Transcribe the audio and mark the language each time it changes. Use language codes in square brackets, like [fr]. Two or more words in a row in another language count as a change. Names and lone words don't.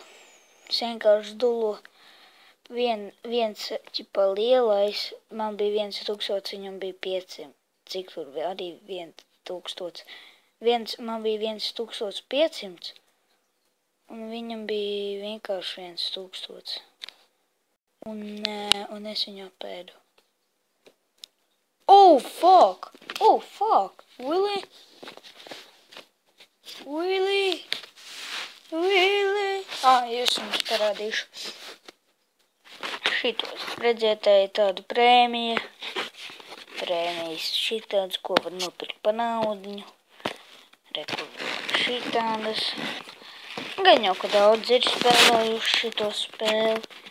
[lv] Es vienkārši viens ķipa lielais, man bija 1000, viņam bija 500. Cik tur arī 1000? Man bija 1500, un viņam bija vienkārši 1000. Un es viņu apēdu. [en] Oh, fuck! Oh, fuck! Really? Really? Really? [lv] Es jums parādīšu. Šitos, redziet, tāda prēmija. Prēmijas šitādas, ko var nopirkt pa naudiņu. Šitādas. Gan jau, ka daudz ir spēlējuši šito spēli.